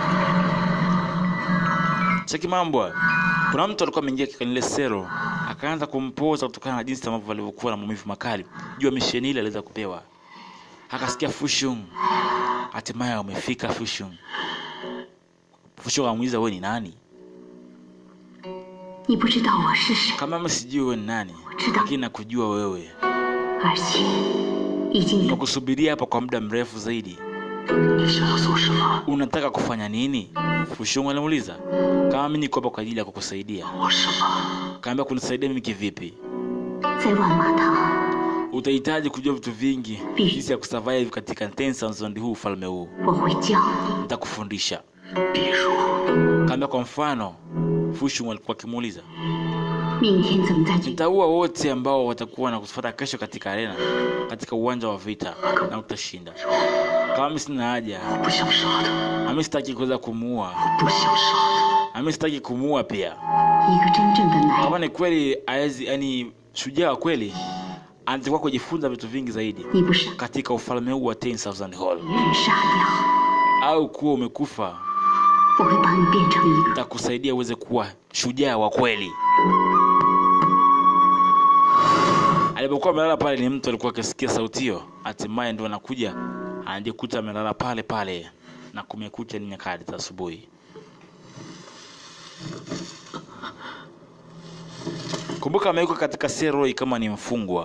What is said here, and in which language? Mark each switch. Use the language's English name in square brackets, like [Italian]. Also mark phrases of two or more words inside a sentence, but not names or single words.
[Swahili] Cheki mambo. Kuna mtu alikuwa ameingia katika ile sero, akaanza kumpoza kutokana na jinsi ambavyo alivyokuwa na maumivu makali. Jua misheni ile aliweza kupewa. Akasikia Fushung. Hatimaye umefika Fushung. Fushung amuuliza wewe ni nani? [Chinese] 你不知道我是谁， [Swahili] Kama mimi sijui wewe ni nani, lakini nakujua wewe. [Chinese] 而且已经 [Swahili] Nakusubiria hapa kwa muda mrefu zaidi. [Chinese] 你想要做什么？ [Swahili] Unataka kufanya nini? Fushung alimuuliza. Kama mimi niko hapa kwa ajili ya kukusaidia. [Chinese] 我什么？ [Swahili] Kaambia kunisaidia mimi kivipi? [Chinese] 在万马堂， [Swahili] Utahitaji kujua vitu vingi jinsi ya kusurvive katika Tensa Zone huu, ufalme huu. [Chinese] 我会教你。 [Swahili] Nitakufundisha. [Chinese] 比如， [Swahili] Kaambia kwa mfano, Fushung alikuwa akimuuliza, [Chinese] 明天怎么再去？ [Swahili] nitaua wote ambao watakuwa na kufuata kesho katika arena, katika uwanja wa vita, na utashinda. Kama mimi sina haja, [Chinese] 不想杀他， [Swahili] mimi sitaki kuweza kumuua, [Chinese] 不想杀他。 [Swahili] mimi sitaki kumuua pia. [Chinese] 一个真正的男人， [Swahili] Kama ni kweli aezi, yani shujaa wa kweli, anatakiwa kujifunza vitu vingi zaidi [Chinese] 你不是 [Swahili] katika ufalme huu wa 10,000 Hall. [Chinese] 人杀掉， [Swahili] Au kuwa umekufa, [Chinese] 我会把你变成一个。 [Swahili] nitakusaidia uweze kuwa shujaa wa kweli. Alipokuwa amelala pale, ni mtu alikuwa akisikia sauti hiyo. Hatimaye ndio anakuja, anajikuta amelala pale pale, na kumekucha ni nyakati za asubuhi. Kumbuka amewekwa katika sero kama ni mfungwa.